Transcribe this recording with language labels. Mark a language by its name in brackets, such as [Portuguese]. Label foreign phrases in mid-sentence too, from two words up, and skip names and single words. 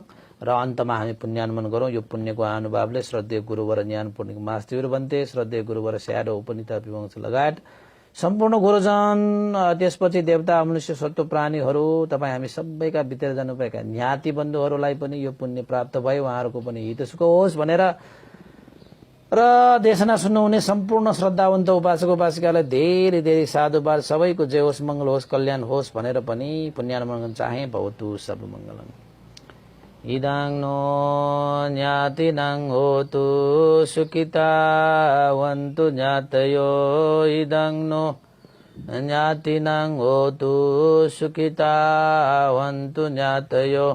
[Nepali] र अन्तमा हामी पुण्यानुमन गरौँ। यो पुण्यको अनुभावले श्रद्धेय गुरुवर ज्ञान पूर्णिक मास्तिर बन्ते, श्रद्धेय गुरुवर स्याडो उपनिता विवंश लगायत सम्पूर्ण गुरुजन, त्यसपछि देवता, मनुष्य, सत्व प्राणीहरू, तपाईँ हामी सबैका बितेर जानुभएका ज्ञाति बन्धुहरूलाई पनि यो पुण्य प्राप्त भयो। उहाँहरूको पनि हित सुख होस् भनेर र देशना सुन्नुहुने सम्पूर्ण श्रद्धावन्त उपासक उपासिकालाई धेरै धेरै साधुवाद। सबैको जय होस्, मङ्गल होस्, कल्याण होस् भनेर पनि पुण्यानुमोदन चाहे। [Sanskrit] भवतु सर्वमङ्गलम्। [Pali] इदं नो ज्ञातिनं होतु सुखितावन्तु ज्ञातयो। इदं नो ज्ञातिनं होतु सुखितावन्तु ज्ञातयो।